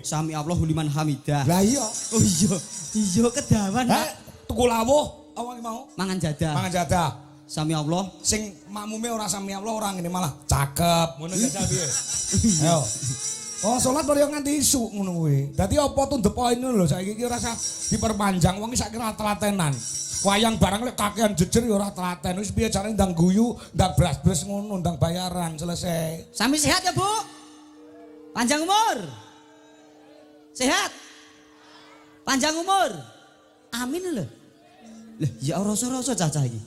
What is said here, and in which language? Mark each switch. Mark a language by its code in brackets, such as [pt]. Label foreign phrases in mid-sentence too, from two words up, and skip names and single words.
[ar] سمع الله لمن حمده [jv] lah iya oh iya kedawan tuku lawuh apa mau mangan jadah [ar] سمع الله [jv] sing makmume ora [ar] سمع الله [jv] ora ngene malah cakep ngono jajal piye ayo oh salat baru nganti isuk ngono kuwi dadi apa [en] to the point [jv] lho saiki iki ora usah diperpanjang wong iki saiki ora telatenan wayang barang lek kakean jejer ya ora telaten wis piye carane ndang guyu ndang blas-blas ngono ndang bayaran selesai sami sehat ya Bu panjang umur sehat panjang umur amin lho lah ya rasa-rasa cacah iki